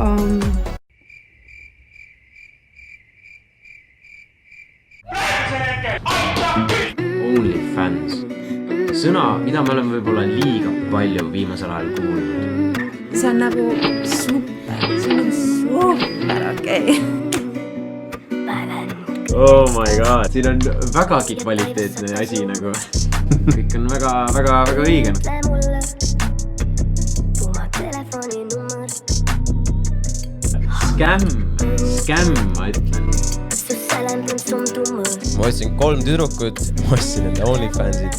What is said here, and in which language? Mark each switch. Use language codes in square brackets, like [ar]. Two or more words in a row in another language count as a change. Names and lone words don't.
[et] OnlyFans. Sõna, mida me oleme võib-olla liiga palju viimasel ajal kuulnud. See on nagu super, see on super okei. [en] Oh my god, [et] siin on vägagi kvaliteetne asi nagu. kõik on väga õige. Skämm, ma ütlen. Ma ostsin 3 tüdrukut, ma ostsin enda OnlyFansid.